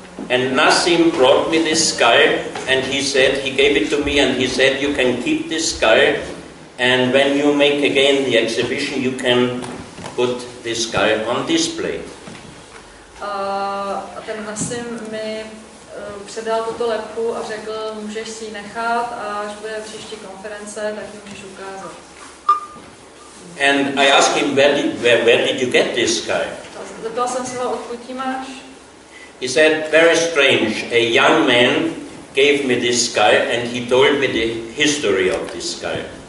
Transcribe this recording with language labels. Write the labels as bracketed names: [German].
[English] And Nassim brought me this skull and he said, he gave it to me and he said, you can keep this skull and when you make again the exhibition you can put this skull on display. [Czech] A ten Nassim mi předal tuto lebku a řekl, můžeš si ji nechat a až bude příští konference, tak ji můžeš ukázat. [English] And I asked him, where did you get this skull? [Czech] Zeptal jsem se ho, odkud ji máš? [English] He said, very strange, a young man gave me this skull and he told me the history of this skull.